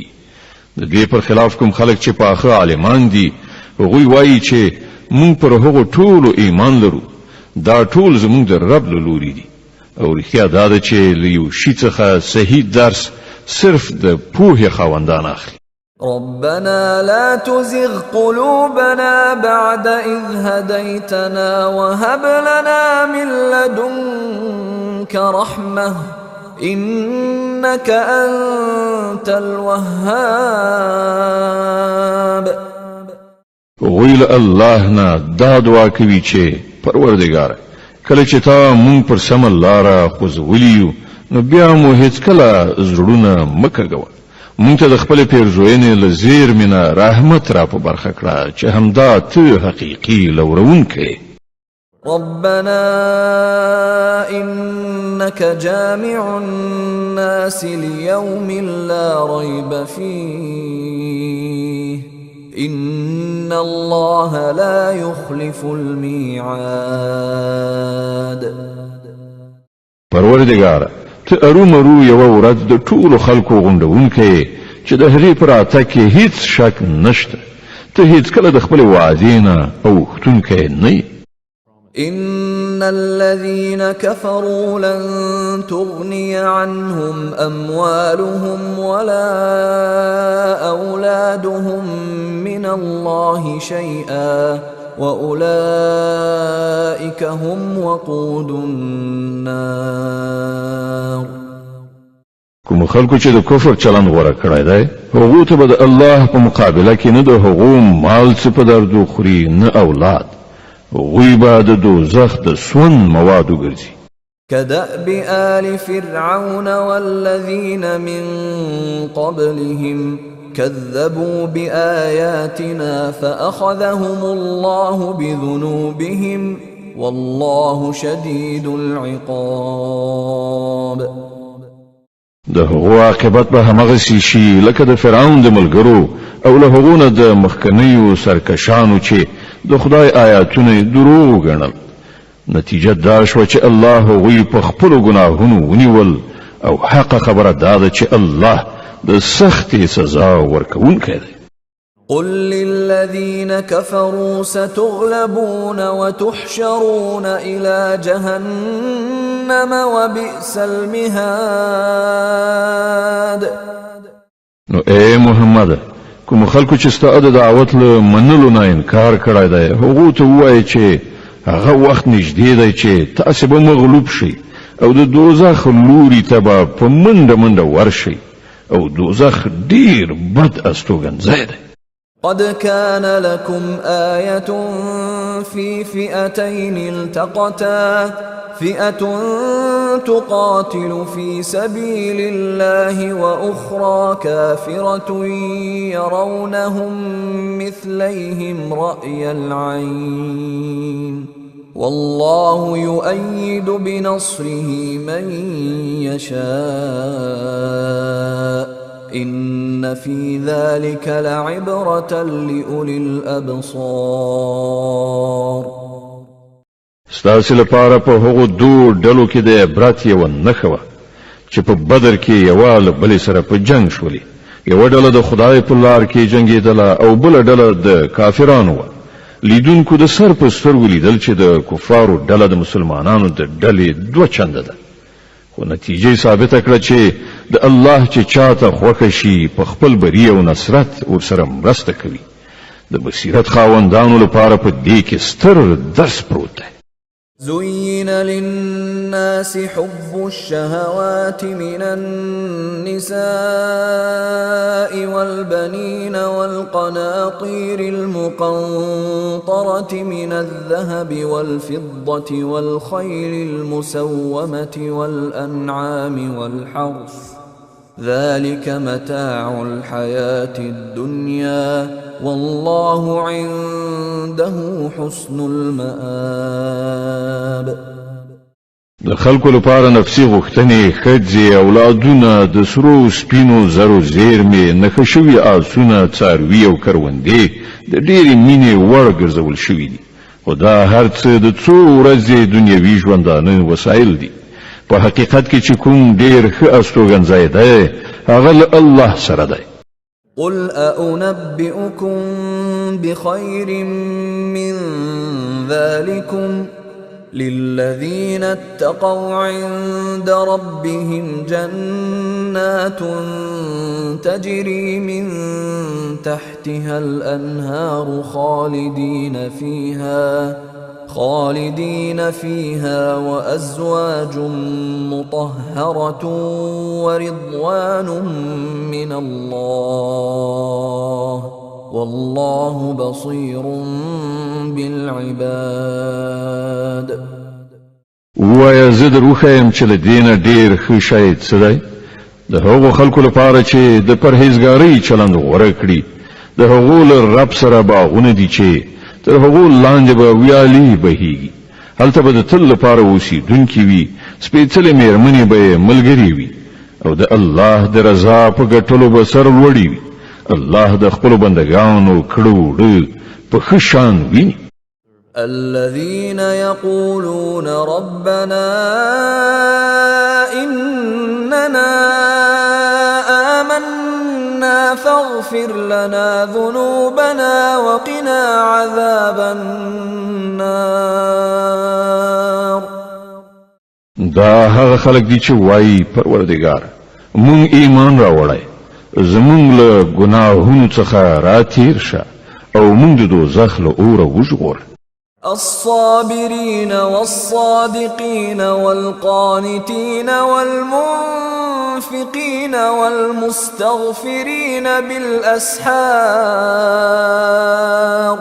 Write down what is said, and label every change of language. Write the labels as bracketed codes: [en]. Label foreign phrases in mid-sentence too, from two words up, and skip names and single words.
[ps] د دې پر خلاف کوم خلک چې پاخه عالمان دي هغوی وایي چې موږ پر هغو ټولو ایمان لرو. دا ټول زموږ د رب له لوري دي او رښتیا دا ده چې له یو شي څخه صحیح درس صرف د پوهې خاوندان اخلي. [ar] ربنا لا تزغ قلوبنا بعد إذ هديتنا وهب لنا من لدنك رحمة إنك أنت الوهاب. [ps] ویل الله نه دا دعا کوي چې پروردګار کله چې تا مونږ پر سم لاره خوځولیو نو بیا مو هیڅ کله زړونه مکګو. مونږ ته د خپل پیرزوینې له زیرمنه رحمت را په برخه کړه چې همدا ته حقیقي لورونکی. [ar] ربنا إنك جامع الناس ليوم لا ريب فيه إن الله لا يخلف الميعاد. [ps] پروردګار ته ارومرو یو ورځ د ټولو خلکو غونډونکې چې د هغې په راتګ کې هیڅ شک نشته. ته هیڅ کله د خپلې وعدې نه اوښتونکی نه یې. [ar] إن الذين كفروا لن تغني عنهم أموالهم ولا أولادهم من الله شيئا وأولئك هم وقود النار. [ps] کوم خلکو چې د کفر چلند غوره کړی دی هغو ته به د الله په مقابله کې نه د هغو مال څه په دردو خوري نه اولاد. هغوی به د دوزخ د سون موادو ګرځي. [ar] كدأب آل فرعون والذين من قبلهم كذبوا بآياتنا فأخذهم الله بذنوبهم والله شديد العقاب. [ps] د هغو عاقبت به همغسې شي لکه د فرعون د ملګرو او له هغو نه د مخکنیو سرکشانو چې د خدای آیاتونه دروغ ګڼل. نتیجه دا شوه چې الله هغوی په خپلو ګناهونو ونیول او حق خبره دا ده چې الله د سختې سزا ورکوونکی دی. [ar] قل للذين كفروا ستغلبون وتحشرون إلى جهنم وبئس المهاد. [ps] نو اے محمد کوم خلکو چې ستا د دعوت له منلو نه انکار کړی دی هغو ته ووایي چې هغه وخت نږدې دی چې تاسې به مغلوب شئ او د دوزخ لوري ته به په منډه منډه ورشئ او دوزخ ډیر بد استوګنځی دی. [ar] قد كان لكم آية في فئتين التقتا فئة تقاتل في سبيل الله وأخرى كافرة يرونهم مثليهم رأي العين والله يؤيد بنصره من يشاء إن في ذلك لعبرة لأولي الأبصار. [ps] ستاسو لپاره په هغو دوه ډلو کې د عبرت یو نښه وه چې په بدر کې یوه له بلې سره په جنگ شولې. یوه ډله د خدای په لار کې جنګېدله او بله ډله د کافرانو وه. لیدونکو د سر په سترګو لیدل چې د کفارو ډله د مسلمانانو د ډلې دوه چنده ده. خو نتیجه ثابته کړه چې د الله چې چاته خوښه شي په خپل بری او نصرت ورسره مرسته کوي. د بصیرت خاوندانو لپاره په دې کې ستر درس پروت دی. [ar] زين للناس حب الشهوات من النساء والبنين والقناطير المقنطرة من الذهب والفضة والخيل المسومة والأنعام والحرث ذلك متاع الحياة الدنيا والله عنده حسن المآب. [ps] د خلکو لپاره نفسي غوښتنې ښځې اولادونه د سرو سپینو زرو زیرمې نښه شوي آسونه څاروي او کروندې د ډېرې مینې وړ ګرځول شوي دي. خو دا هر څه د څو ورځې دنیوي ژوندانه وسایل دي. په حقیقت کې چې کوم ډېر ښه استوګنځی دی هغه له الله سره دی. [ar] قل أنبئكم بخير من ذلكم للذين اتقوا عند ربهم جنات تجري من تحتها الأنهار خالدين فيها وأزواج مطهرة ورضوان من الله والله بصير بالعباد. [ps] ویا زه در وښیم چې له دینه ډېر ښه شی څه دی؟ د هغو خلکو لپاره چې د پرهیزګارۍ چلند غوره کړي. د هغو له رب سره باغونه دي چې تر هغو لاندې به ویالې بهیږي. هلته به د تل لپاره اوسېدونکي وي. سپېڅلې مېرمنې به یې ملګرې وي او د الله د رضا په ګټلو به سر لوړي وي. الله د خپلو بندګانو کړه وړه په ښه شان ویني. [ar] الذين يقولون ربنا إننا آمنا فاغفر لنا ذنوبنا وقنا عذاب النار. [ps] دا هغه خلک دي چې وایي پروردګار مونږ ایمان راوړی زمونږ له ګناهونو څخه راتیر شه او مونږ د دوزخ له اوره وژغوره. [ar] الصابرين والصادقين والقانتين والمنفقين والمستغفرين بالأسحار.